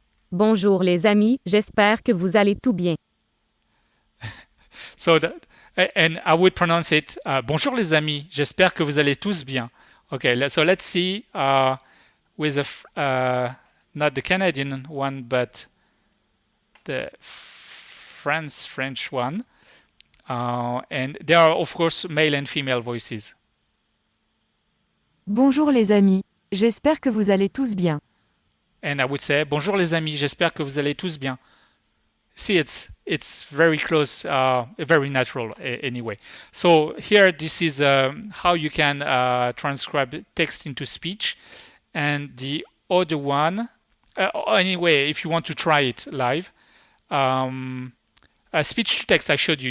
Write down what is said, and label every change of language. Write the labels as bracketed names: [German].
[French] Bonjour les amis, j'espère que vous allez tout bien. [English] So and I would pronounce it. [French] Bonjour les amis, j'espère que vous allez tous bien. [English] Okay, so let's see with not the Canadian one, but the French one. And there are, of course, male and female voices. [French] Bonjour les amis, j'espère que vous allez tous bien. [English] And I would say, [French] bonjour les amis, j'espère que vous allez tous bien. [English] See, it's very close, very natural anyway. So here, this is how you can transcribe text into speech. And the other one, anyway, if you want to try it live, speech to text I showed you.